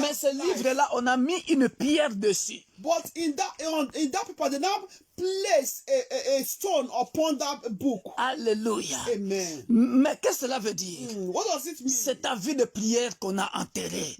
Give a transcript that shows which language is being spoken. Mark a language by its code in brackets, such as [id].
[fr] Mais ce livre-là, on a mis une pierre dessus. [en] But in that paper, they now place a stone upon that book. [fr] Alléluia. [en] Amen. [fr] Mais qu'est-ce que cela veut dire? [en] What does it mean? [fr] C'est ta vie de prière qu'on a enterrée.